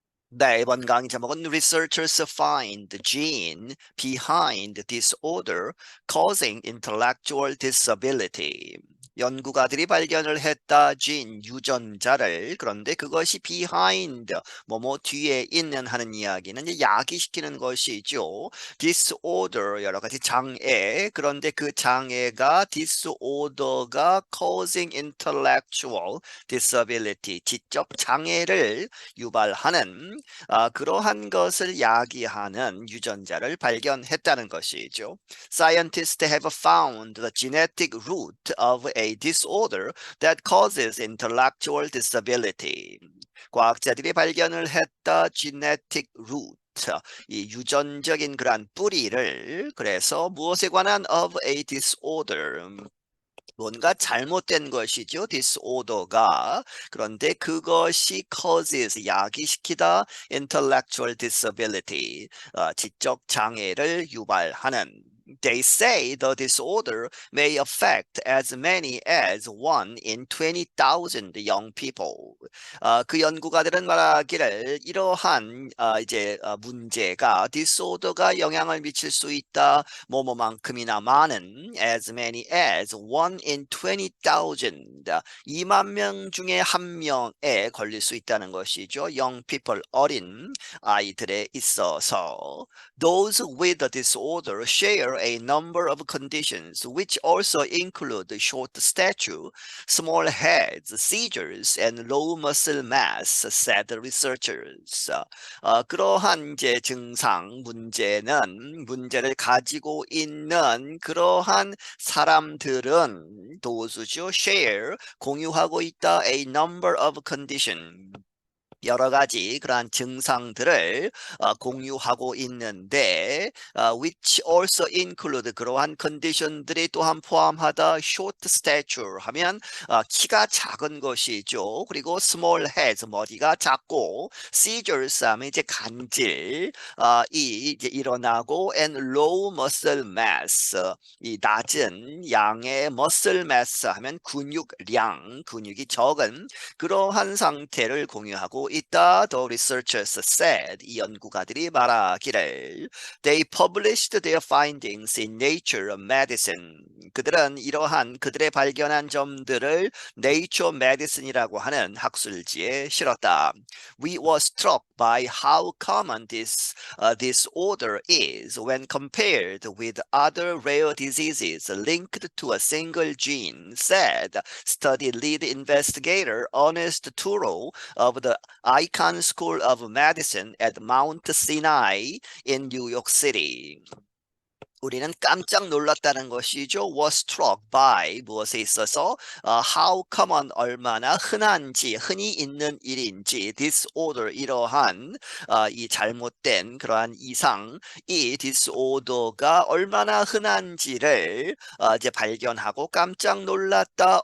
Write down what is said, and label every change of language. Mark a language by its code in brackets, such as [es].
[ko] 네, 이번 강의 제목은 [en] Researchers find the gene behind disorder causing intellectual disability. [ko] 연구가들이 발견을 했다, 진, 유전자를. 그런데 그것이 behind, 뭐뭐 뒤에 있는 하는 이야기는 이제 야기시키는 것이죠. disorder, 여러 가지 장애. 그런데 그 장애가 disorder가 [en] causing intellectual disability, [ko] 지적 장애를 유발하는 그러한 것을 야기하는 유전자를 발견했다는 것이죠. [en] Scientists have found the genetic root of a disorder that causes intellectual disability. [ko] 과학자들이 발견을 했다. [en] genetic root. [ko] 이 유전적인 그러한 뿌리를 그래서 무엇에 관한 [en] of a disorder [ko] 뭔가 잘못된 것이죠. disorder가. 그런데 그것이 causes, 야기시키다, [en] intellectual disability, [ko] 지적 장애를 유발하는. [en] They say the disorder may affect as many as 1 in 20,000 young people. [ko] 그 연구가들은 말하기를 이러한 문제가 disorder가 영향을 미칠 수 있다. 뭐뭐만큼이나 많은 [en] as many as 1 in 20,000 [ko] 2만 명 중에 한 명에 걸릴 수 있다는 것이죠. [en] young people [ko] 어린 아이들에 있어서 [en] those with the disorder share a number of conditions which also include short stature, small heads, seizures, and low muscle mass, said researchers. [ko] 그러한 이제 증상 문제를 가지고 있는 그러한 사람들은 도수죠 share 공유하고 있다 [en] a number of condition [ko] 여러 가지 그러한 증상들을 공유하고 있는데 [en] which also include [ko] 그러한 컨디션들이 또한 포함하다 [en] short stature [ko] 하면 키가 작은 것이죠. 그리고 [en] small heads [ko] 머리가 작고 seizures 하면 이제 간질 이 이제 일어나고 [en] and low muscle mass [ko] 이 낮은 양의 [en] muscle mass [ko] 하면 근육량 근육이 적은 그러한 상태를 공유하고 있다. [en] The researchers said. [ko] 이 연구가들이 말하기를 [en] They published their findings in Nature Medicine. [ko] 그들은 이러한 그들의 발견한 점들을 Nature Medicine이라고 하는 학술지에 실었다. [en] We were struck by how common this disorder is when compared with other rare diseases linked to a single gene, said study lead investigator Ernest Turo of the Icahn School of Medicine at Mount Sinai in New York City. [ko] 우리는 깜짝 놀랐다는 것이죠. [en] was struck by [ko] 무엇에 있어서 [en] how common [ko] 얼마나 흔한지 흔히 있는 일인지 disorder 이러한 이 잘못된 그러한 이상 이 disorder가 얼마나 흔한지를 이제 발견하고 깜짝 놀랐다.